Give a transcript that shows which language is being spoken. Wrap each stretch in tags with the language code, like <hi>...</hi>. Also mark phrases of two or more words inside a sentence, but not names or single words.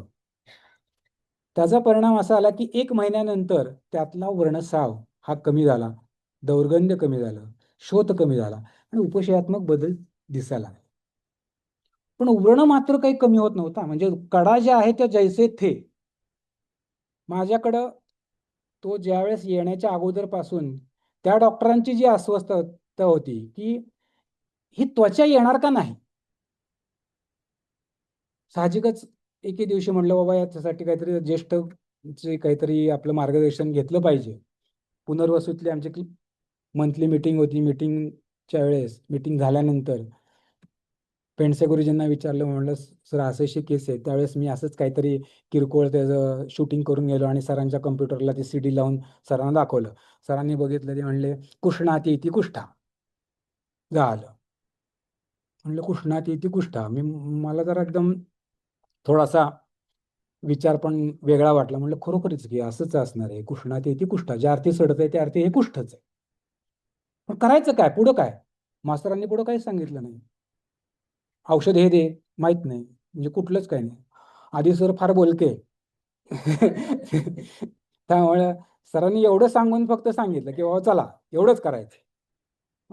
<mr>त्याचा परिणाम असा आला की 1 महिन्यानंतर त्यातला वर्णस्राव हा कमी झाला, दौर्गंध्य कमी झालं, शोथ कमी झाला आणि उपशयात्मक बदल दिसायला लागले. पण व्रण मात्र काही कमी होत नव्हता. म्हणजे कडा ज्या आहेत त्या</mr> <hi>जैसे थे.</hi> <mr>माझ्याकडं तो ज्यावेळेस येण्याच्या अगोदरपासून त्या डॉक्टरांची जी अस्वस्थता होती की ही त्वचा येणार का नाही. साहजिकच एके दिवशी म्हणलं बाबा याच्यासाठी काहीतरी ज्येष्ठ जे काहीतरी आपलं मार्गदर्शन घेतलं पाहिजे. पुनर्वसूतली आमची</mr> <en>monthly meeting</en> <mr>होती. मीटिंगच्या वेळेस, मीटिंग झाल्यानंतर पेंडसे गुरुजींना विचारलं, म्हणलं सर अशी अशी केस आहे. त्यावेळेस मी असंच काहीतरी किरकोळ त्याचं शूटिंग करून गेलो आणि सरांच्या कम्प्युटरला ती CD लावून सरांना दाखवलं. सरांनी बघितलं, ते म्हणले</mr> <sa>कुष्णाती इति कुष्ठा.</sa> <mr>झालं. म्हणलं</mr> <sa>कुष्णाती इति कुष्ठा.</sa> <mr>मला जरा एकदम थोडासा विचार पण वेगळा वाटला. म्हणलं खरोखरच की असंच असणार आहे.</mr> <sa>कुष्णाती इति कुष्ठा.</sa> <mr>ज्या अर्थी सडत आहे त्या अर्थी हे कुष्ठच आहे. पण करायचं काय? पुढं काय? मास्तरांनी पुढं काहीच सांगितलं नाही. औषध हे दे, माहित नाही, म्हणजे कुठलंच काही नाही. आधी सर फार बोलके. त्यामुळे सरांनी एवढं सांगून फक्त सांगितलं की बाबा चला एवढंच करायचं.</mr>